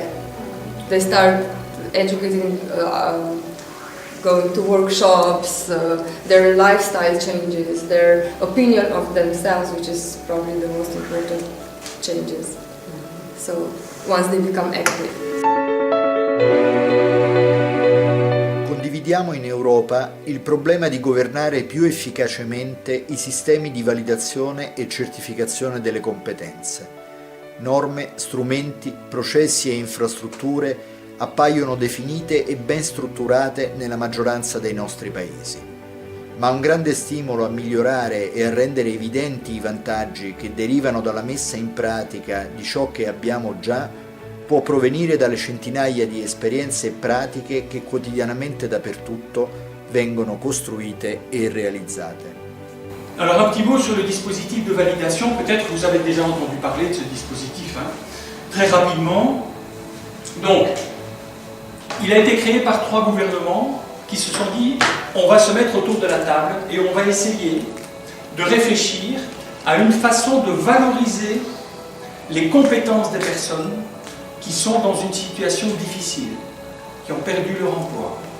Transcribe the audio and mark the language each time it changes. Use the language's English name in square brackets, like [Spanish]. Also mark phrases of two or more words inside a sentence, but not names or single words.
[English] They start educating, going to workshops, their lifestyle changes, their opinion of themselves, which is probably the most important changes. So once they become active. [Italian] Condividiamo in Europa il problema di governare più efficacemente i sistemi di validazione e certificazione delle competenze. Norme, strumenti, processi e infrastrutture appaiono definite e ben strutturate nella maggioranza dei nostri paesi. Ma un grande stimolo a migliorare e a rendere evidenti i vantaggi che derivano dalla messa in pratica di ciò che abbiamo già può provenire dalle centinaia di esperienze pratiche che quotidianamente dappertutto vengono costruite [French] et réalisate. Alors un petit mot sur le dispositif de validation, peut-être vous avez déjà entendu parler de ce dispositif, très rapidement. Donc, il a été créé par 3 gouvernements qui se sont dit on va se mettre autour de la table et on va essayer de réfléchir à une façon de valoriser les compétences des personnes qui sont dans une situation difficile, qui ont perdu leur emploi.